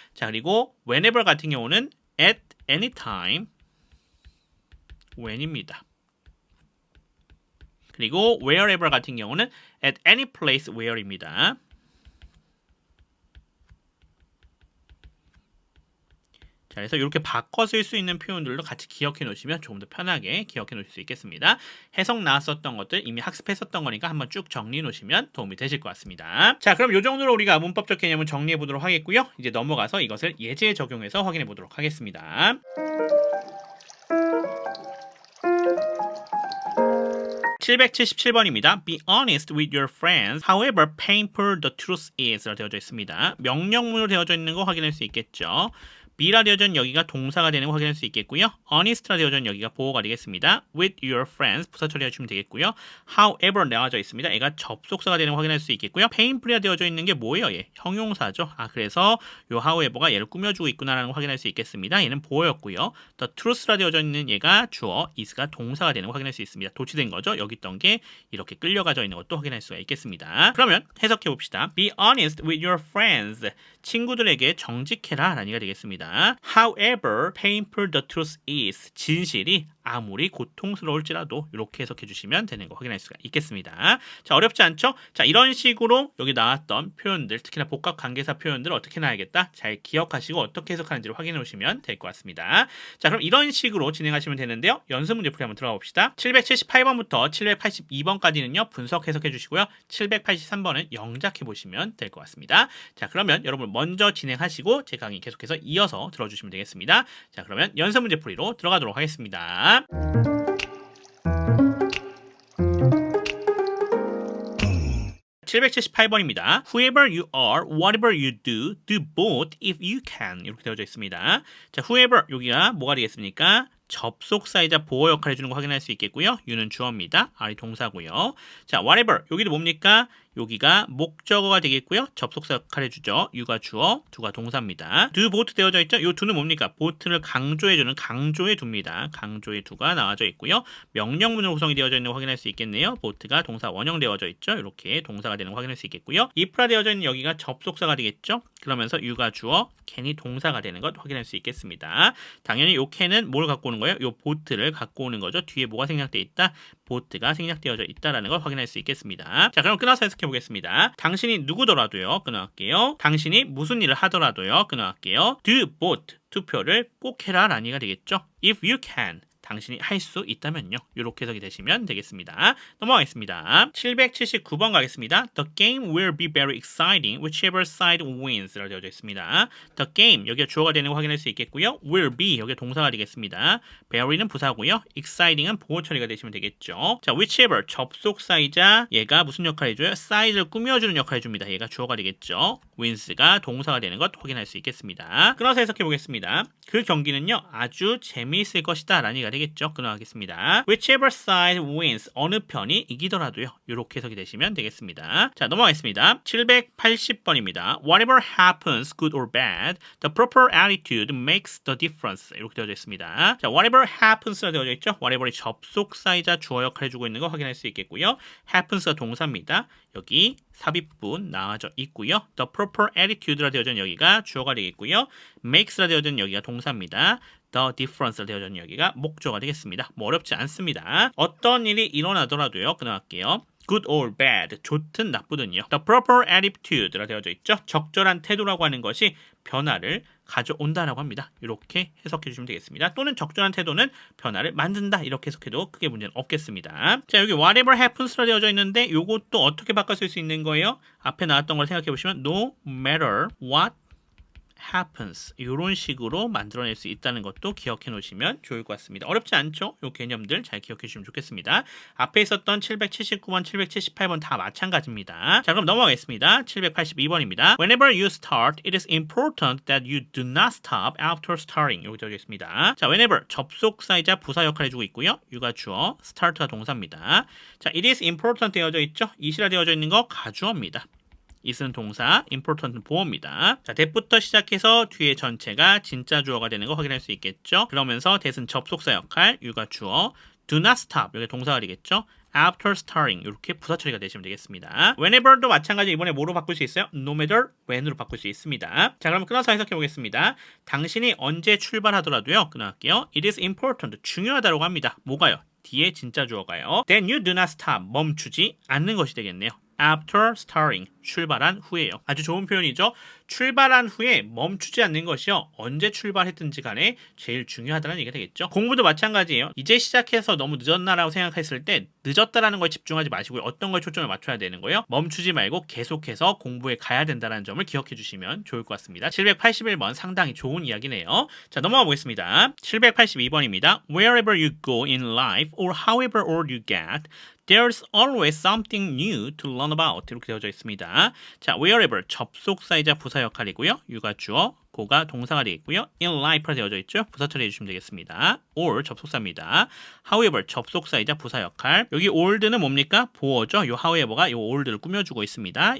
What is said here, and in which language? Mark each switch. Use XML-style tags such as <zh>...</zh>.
<ko>자, 그리고 whenever 같은 경우는</ko> <en>at any time when</en> <ko>입니다. 그리고 wherever 같은 경우는</ko> <en>at any place where</en> <ko>입니다. 자, 그래서 이렇게 바꿔 쓸 수 있는 표현들도 같이 기억해 놓으시면 조금 더 편하게 기억해 놓으실 수 있겠습니다. 해석 나왔었던 것들 이미 학습했었던 거니까 한번 쭉 정리해 놓으시면 도움이 되실 것 같습니다. 자, 그럼 이 정도로 우리가 문법적 개념을 정리해 보도록 하겠고요. 이제 넘어가서 이것을 예제에 적용해서 확인해 보도록 하겠습니다. 777번입니다.</ko> <en>Be honest with your friends. However painful the truth is</en> <ko>라고 되어져 있습니다. 명령문으로 되어져 있는 거 확인할 수 있겠죠. be라 되어져 있는 여기가 동사가 되는 거 확인할 수 있겠고요. honest라 되어져 있는 여기가 보어가 되겠습니다. with your friends 부사 처리해주시면 되겠고요. however 나와져 있습니다. 얘가 접속사가 되는 거 확인할 수 있겠고요. painful이 되어져 있는 게 뭐예요? 얘 형용사죠. 그래서 요 however가 얘를 꾸며주고 있구나라는 거 확인할 수 있겠습니다. 얘는 보어였고요. the truth라 되어져 있는 얘가 주어, is가 동사가 되는 거 확인할 수 있습니다. 도치된 거죠. 여기 있던 게 이렇게 끌려가져 있는 것도 확인할 수가 있겠습니다. 그러면 해석해 봅시다.</ko> <en>Be honest with your friends.</en> <ko>친구들에게 정직해라 라는 얘기가 되겠습니다.</ko> <en>However painful the truth is.</en> <ko>진실이 아무리 고통스러울지라도 이렇게 해석해 주시면 되는 거 확인할 수가 있겠습니다. 자, 어렵지 않죠? 자, 이런 식으로 여기 나왔던 표현들, 특히나 복합관계사 표현들을 어떻게 나야겠다? 잘 기억하시고 어떻게 해석하는지를 확인해 오시면 될 것 같습니다. 자, 그럼 이런 식으로 진행하시면 되는데요. 연습 문제풀이 한번 들어가 봅시다. 778번부터 782번까지는요. 분석 해석해 주시고요. 783번은 영작해 보시면 될 것 같습니다. 자, 그러면 여러분 먼저 진행하시고 제 강의 계속해서 이어서 들어주시면 되겠습니다. 자, 그러면 연습 문제풀이로 들어가도록 하겠습니다. 778번입니다.</ko> <en>Whoever you are, whatever you do, do both if you can.</en> <ko>이렇게 되어져 있습니다. 자, whoever 여기가 뭐가 되겠습니까? 접속사이자 보어 역할을 해주는 거 확인할 수 있겠고요. you는 주어입니다. R이 동사고요. 자, whatever 여기도 뭡니까? 여기가 목적어가 되겠고요. 접속사 역할을 해주죠. you가 주어, do가 동사입니다. do both 되어져 있죠. 이 do는 뭡니까? both를 강조해주는 강조의 do입니다. 강조의 do가 나와져 있고요. 명령문으로 구성이 되어져 있는 거 확인할 수 있겠네요. both가 동사 원형 되어져 있죠. 이렇게 동사가 되는 거 확인할 수 있겠고요. if라 되어져 있는 여기가 접속사가 되겠죠. 그러면서 you가 주어, can이 동사가 되는 것 확인할 수 있겠습니다. 당연히 이 can은 뭘 갖고 오는 거예요? 이 both를 갖고 오는 거죠. 뒤에 뭐가 생략되어 있다? both가 생략되어져 있다라는 걸 확인할 수 있겠습니다. 자, 그럼 끊어서 해석해 보겠습니다. 당신이 누구더라도요. 끊어갈게요. 당신이 무슨 일을 하더라도요. 끊어갈게요.</ko> <en>do both</en> <ko>투표를 꼭 해라 라는 얘기가 되겠죠.</ko> <en>if you can</en> <ko>당신이 할 수 있다면요. 이렇게 해석이 되시면 되겠습니다. 넘어가겠습니다. 779번 가겠습니다.</ko> <en>The game will be very exciting whichever side wins</en> <ko>라고 되어져 있습니다. The game 여기가 주어가 되는 거 확인할 수 있겠고요.</ko> <en>will be</en> <ko>여기가 동사가 되겠습니다. very는 부사고요. exciting은 보호 처리가 되시면 되겠죠. 자, whichever 접속사이자 얘가 무슨 역할을 해줘요? side를 꾸며주는 역할을 해줍니다. 얘가 주어가 되겠죠. wins가 동사가 되는 것 확인할 수 있겠습니다. 끊어서 해석해 보겠습니다. 그 경기는요. 아주 재미있을 것이다 라는 얘기가 되겠죠. 끊어가겠습니다.</ko> <en>Whichever side wins.</en> <ko>어느 편이 이기더라도요. 이렇게 해석이 되시면 되겠습니다. 자, 넘어가겠습니다. 780번입니다.</ko> <en>Whatever happens, good or bad, the proper attitude makes the difference.</en> <ko>이렇게 되어져 있습니다. 자,</ko> <en>whatever happens</en> <ko>가 되어져 있죠. whatever이 접속사이자 주어 역할을 해주고 있는 거 확인할 수 있겠고요. happens가 동사입니다. 여기 삽입분 나와져 있고요. The proper attitude라 되어져 있는 여기가 주어가 되겠고요. makes라 되어져 있는 여기가 동사입니다. The difference라 되어져 있는 여기가 목적어가 되겠습니다. 뭐 어렵지 않습니다. 어떤 일이 일어나더라도요. 끊어갈게요.</ko> <en>good or bad,</en> <ko>좋든 나쁘든요. The proper attitude라 되어져 있죠. 적절한 태도라고 하는 것이 변화를 가져온다라고 합니다. 이렇게 해석해 주시면 되겠습니다. 또는 적절한 태도는 변화를 만든다. 이렇게 해석해도 크게 문제는 없겠습니다. 자, 여기</ko> <en>whatever happens</en> <ko>라 되어져 있는데 이것도 어떻게 바꿔 쓸 수 있는 거예요? 앞에 나왔던 걸 생각해 보시면</ko> <en>no matter what happens</en> <ko>이런 식으로 만들어낼 수 있다는 것도 기억해 놓으시면 좋을 것 같습니다. 어렵지 않죠? 이 개념들 잘 기억해 주시면 좋겠습니다. 앞에 있었던 779번, 778번 다 마찬가지입니다. 자, 그럼 넘어가겠습니다. 782번입니다.</ko> <en>Whenever you start, it is important that you do not stop after starting.</en> <ko>여기 되어 있습니다. 자, whenever 접속사이자 부사 역할을 해주고 있고요. you가 주어, start가 동사입니다. 자, it is important 되어져 있죠? it이라 되어져 있는 거 가주어입니다. is는 동사, important은 보어입니다. 자, that부터 시작해서 뒤에 전체가 진짜 주어가 되는 거 확인할 수 있겠죠? 그러면서 that은 접속사 역할, you가 주어,</ko> <en>do not stop,</en> <ko>여기 동사가 되겠죠?</ko> <en>after starting,</en> <ko>이렇게 부사 처리가 되시면 되겠습니다. whenever도 마찬가지 이번에 뭐로 바꿀 수 있어요?</ko> <en>no matter when</en> <ko>으로 바꿀 수 있습니다. 자, 그럼 끊어서 해석해 보겠습니다. 당신이 언제 출발하더라도요. 끊어갈게요.</ko> <en>It is important,</en> <ko>중요하다고 합니다. 뭐가요? 뒤에 진짜 주어가요.</ko> <en>Then you do not stop,</en> <ko>멈추지 않는 것이 되겠네요.</ko> <en>After starting,</en> <ko>출발한 후에요. 아주 좋은 표현이죠. 출발한 후에 멈추지 않는 것이요. 언제 출발했든지 간에 제일 중요하다는 얘기가 되겠죠. 공부도 마찬가지예요. 이제 시작해서 너무 늦었나라고 생각했을 때 늦었다라는 거에 집중하지 마시고요. 어떤 거에 초점을 맞춰야 되는 거예요. 멈추지 말고 계속해서 공부에 가야 된다는 점을 기억해 주시면 좋을 것 같습니다. 781번 상당히 좋은 이야기네요. 자, 넘어가 보겠습니다. 782번입니다.</ko> <en>Wherever you go in life or however old you get, There's always something new to learn about.</en> <ko>이렇게 되어져 있습니다. 자, wherever 접속사이자 부사 역할이고요. you가 주어, go가 동사가 되겠고요.</ko> <en>in life</en> <ko>로 되어져 있죠. 부사 처리해 주시면 되겠습니다. or 접속사입니다. however 접속사이자 부사 역할. 여기 old는 뭡니까? 보어죠. 요 however가 요 old를 꾸며주고 있습니다.</ko>